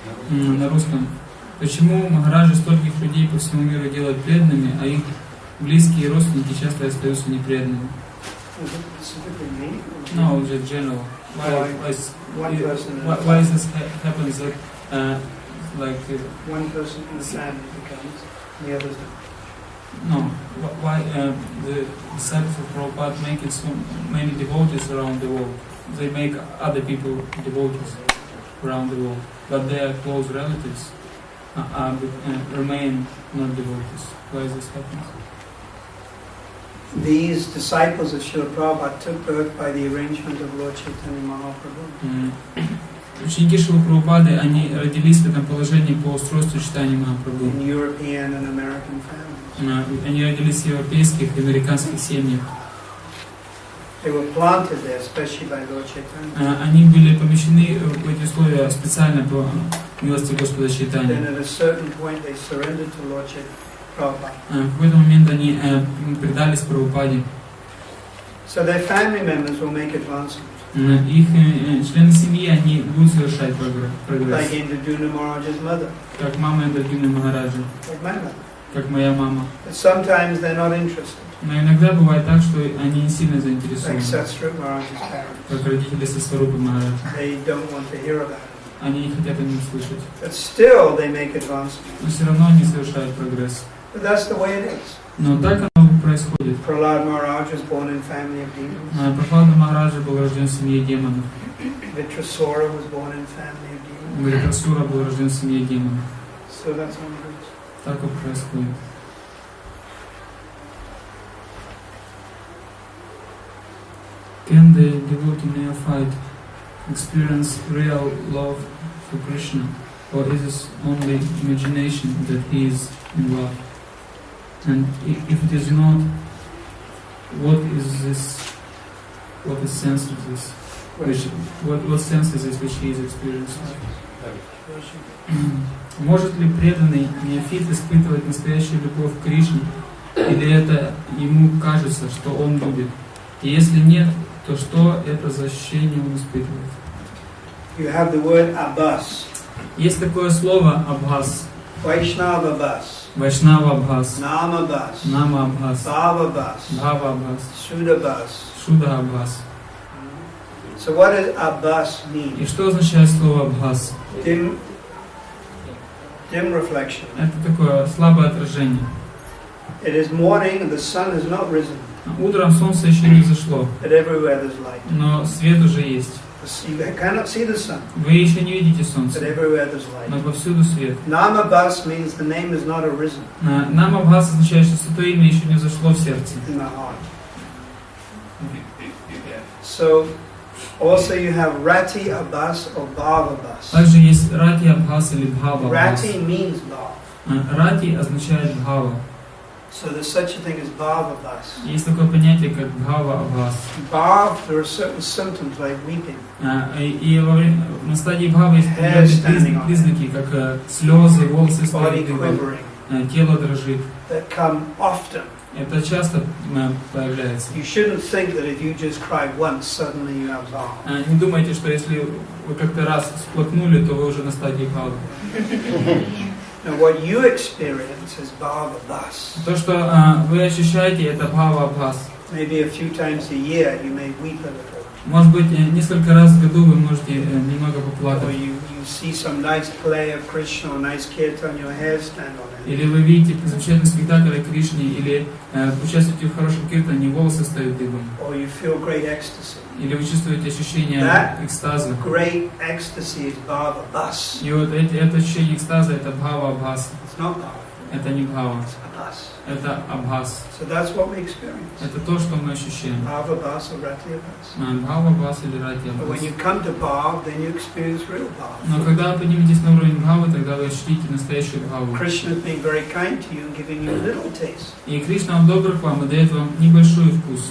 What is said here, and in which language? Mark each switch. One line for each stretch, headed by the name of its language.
Russian: На русском. Почему Махараджи стольких людей по всему миру делают преданными, а их близкие и родственники часто остаются непреданными?
English: Is it specifically me? No, just general. Why is this happens that One person in the family becomes, and the others don't. no, why the disciples of Prabhupada make it so many devotees around the world? They make other people devotees around the world, but their close relatives remain not devotees. Why is this happening? These disciples of Srila Prabhupada took birth by the arrangement of Lord Chaitanya Mahaprabhu.
Russian: Ученики Шрилы Прабхупады, они родились в этом положении по устройству Чайтаньи Махапрабху.
English: In European and American families.
Russian: Они родились в европейских и американских семьях.
English: They were planted there, especially by Lord Chaitanya.
Russian: Они были помещены в эти условия специально по милости Господа
English: Then
Russian: Чайтаньи.
English: at a certain point they surrendered to Lord Chaitanya Prabhupada.
Russian: В какой-то момент они предались Прабхупаде.
English: So their family members will make advancement.
Russian: Их члены семьи, они будут совершать прогресс.
English: Like Indraduna Maharaj's mother,
Russian: Как мама Индрадюны Махараджа,
English: like my mother.
Russian: как моя мама.
English: But sometimes they're not interested,
Russian: Но иногда бывает так, что они не сильно
English: like
Russian: заинтересованы.
English: Satsrup Maharaj's parents.
Russian: Как родители Сварупы Махараджа.
English: They don't want to hear about it.
Russian: Они не хотят о нем слышать.
English: But still they make advancement.
Russian: Но все равно они совершают прогресс.
English: But that's the way it is.
Russian: Но так оно происходит.
English: Prahlad Maharaj was born in family of demons.
Russian: Прабхупада Махараджа был рожден в семье демонов.
English: Vitrasura was born in family of demons.
Russian: Вритрасура был рожден в семье демонов.
English: So that's how it is.
Russian: Так и происходит.
English: Can the devotee neophyte experience real love for Krishna, or is it only imagination that he is in love? And if it is not, what is this? What is sense of this? What sense is this which he is experiencing?
Russian: Может ли преданный неофит испытывать настоящую любовь к Кришне, или это ему кажется, что он любит? И если нет, то что это за ощущение он испытывает?
English: You have the word abhas.
Russian: Есть такое слово абхас,
English: Vaishnava bhas.
Russian: Вайшнава абхас,
English: Nama bhas.
Russian: Нама абхас,
English: Bhava bhas.
Russian: Бхава абхас,
English: Sudha bhas.
Russian: Шуда абхас.
English: So what does abhas mean?
Russian: И что означает слово абхас?
English: Dim reflection.
Russian: Это такое слабое отражение.
English: It is morning and the sun has not risen,
Russian: Утром солнце еще не взошло,
English: but everywhere there's light.
Russian: но свет уже есть.
English: You cannot see the sun,
Russian: Вы еще не видите
English: but
Russian: солнце,
English: everywhere there's light.
Russian: но повсюду свет.
English: Nama bhas means the name is not arisen
Russian: Нам абхас означает, что святое имя еще не взошло в сердце.
English: in the heart. So also you have rati abhas or bhava bhas.
Russian: Также есть рати абхас или бхава абхас.
English: Rati means bhava.
Russian: Рати означает бхава.
English: So there's such a thing as bhava bhas.
Russian: Есть такое понятие, как бхава абхас.
English: Bhav, there are certain symptoms like weeping,
Russian: И на стадии бхавы есть определенные признаки, как слезы, волосы
English: body
Russian: стоят дыбом,
English: quivering,
Russian: тело дрожит.
English: that come often.
Russian: Это часто появляется.
English: You shouldn't think that if you just cry once, suddenly you have bhava.
Russian: Не думайте, что если вы как-то раз всплакнули, то вы уже на стадии бхавы.
English: Now what you experience is bhava bhas.
Russian: То, что вы ощущаете, это бхава абхас.
English: Maybe a few times a year you may weep a little.
Russian: Может быть, несколько раз в году вы можете немного
English: Or
Russian: поплакать.
English: you see some nice play of Krishna or nice kirtan, your hair stand on it.
Russian: Или вы видите замечательный спектакль о Кришне, или участвуете в хорошем киртане, волосы встают дыбом.
English: Or you feel great ecstasy.
Russian: Или вы чувствуете ощущение экстаза.
English: Great ecstasy is bhava bhas.
Russian: И вот это ощущение экстаза, это бхава абхас.
English: It's not bhava,
Russian: Это не бхава,
English: it's abhas.
Russian: это абхас.
English: So that's what we experience.
Russian: Это то, что мы ощущаем.
English: Bhava bhas or rati abhas.
Russian: Бхава абхас или рати
English: But when
Russian: абхас.
English: you come to bhav, then you experience real bhav.
Russian: Но когда вы подниметесь на уровень бхавы, тогда вы ощутите настоящую бхаву.
English: Krishna is being very kind to you and giving you a little taste.
Russian: И Кришна, он добр к вам и дает вам небольшой вкус.